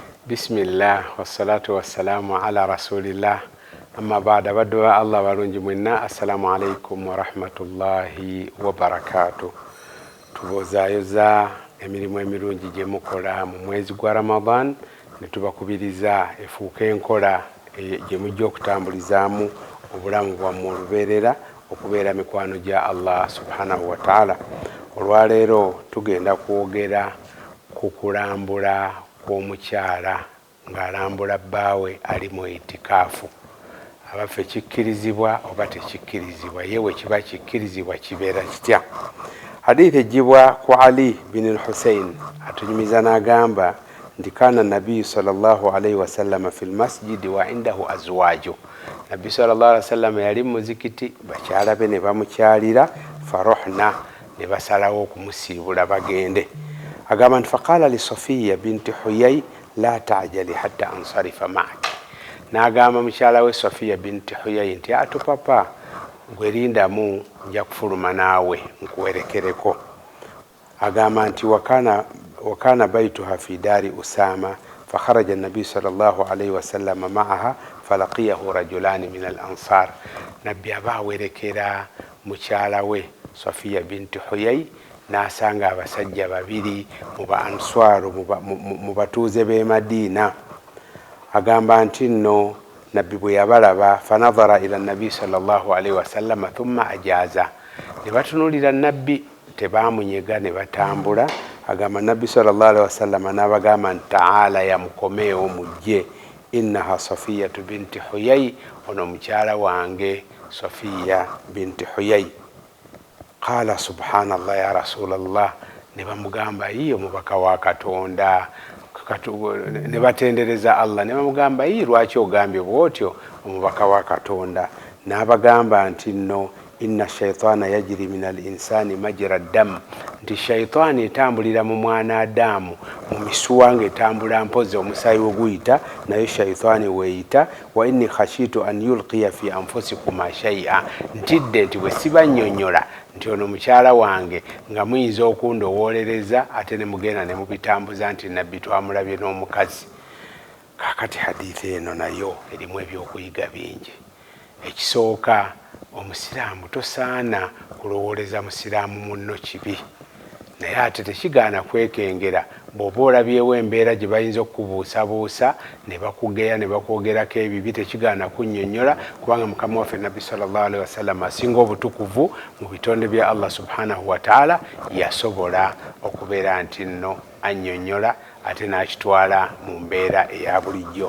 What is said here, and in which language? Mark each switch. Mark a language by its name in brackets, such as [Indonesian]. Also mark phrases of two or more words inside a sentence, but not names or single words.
[Arabic] بسم الله والصلاة والسلام على رسول الله أما بعد [Ganda] badwa Allah barungi mwenna [Arabic] السلام عليكم ورحمة الله وبركاته. [Ganda] Tubozayoza emirimu emirungi gye mukola mu mwezi gwa Ramadan ne tubakubiriza efuuke enkola gye mujja okutambulizaamu obulamu bwammwe olubeerera okubeera mikwano gya Allah [Arabic] سبحانه وتعالى. [Ganda] Olwaleero tugenda kwogera ku kulambula kw'omukyala ng'alambula bbaawe ali mu itikaafu. Abaffe kikkirizibwa oba tekikkirizibwa, yewe kiba kikkirizibwa kibeera kitya? Hadithi ejjibwa ku Ali bin al-Husayn atunyumiza n'agamba nti [Arabic] كان النبي صلى الله عليه وسلم في المسجد وعنده أزواجه. [Ganda] Nabbi [Arabic] صلى الله عليه وسلم [Ganda] yali mu muzikiti, bakyala be ne bamukyalira, farohna ne basalawo okumusiibula bagende. Agamba nti [Arabic] فقال لصفية بنت حيي لا تعجلي حتى أنصرف معك. [Ganda] N'agamba mukyala we Safiya binti Huyay nti ate papa gwerindamu nja kufuluma naawe nkuwerekereko. Agamba nti [Arabic] وكان بيتها في دار أسامة فخرج النبي صلى الله عليه وسلم معها فلقيه رجلان من الأنصار. [Ganda] Nabbi abawerekera mukyala we Safiya binti Huyay n'asanga abasajja babiri mu ba answaru mu batuuze b'e Madiina. Agamba nti nno nabbi bwe yabalaba [Arabic] فنظرا إلى النبي صلى الله عليه وسلم ثم أجازا. [Ganda] Ne batunuulira nabbi tebaamunyega ne batambula. Agamba nabbi [Arabic] صلى الله عليه وسلم [Ganda] n'abagamba nti taala yamukomeewo mujje, [Arabic] إنها صفية بنت حيي, [Ganda] ono mukyala wange Safiya binti Huyay. [Arabic] قال سبحان الله يا رسول الله. [Ganda] Ne bamugamba yiyo mubaka wa Katonda, ne batendereza Allah, ne bamugamba yi lwaki ogambye bwotyo omubaka wa Katonda? N'abagamba nti nno [Arabic] إن الشيطان يجري من الإنسان مجرى الدم, [Ganda] nti shaitani etambulira mu mwana Adamu mu misuwa ng'etambula mpozi omusaayi oguyita naye shaitani weeyita. [Arabic] وإني خشيت أن يلقي في أنفسكم شيئا, [Ganda] ntidde nti bwe sibannyonnyola nti ono mukyala wange nga muyinza okundowoolereza ate ne mugenda ne mubitambuza nti nabbi twamulabye n'omukazi. Kaakati hadithi eno nayo erimu ebyokuyiga bingi. Ekisooka, omusiraamu tosaana kulowooleza musiraamu munno kibi, naye ate tekigaana kwekengera bw'oba olabyewo embeera gye bayinza okubuusabuusa ne bakugeya ne bakwogerako ebibi, tekigaana kunnyonnyola, kubanga mukama waffe nabbi [Arabic] صلى الله عليه وسلم [Ganda] asinga obutukuvu mu bitonde bya Allah [Arabic] سبحانه وتعالى [Ganda] yasobola okubeera nti nno annyonnyola ate n'akitwala mu mbeera eya bulijjo.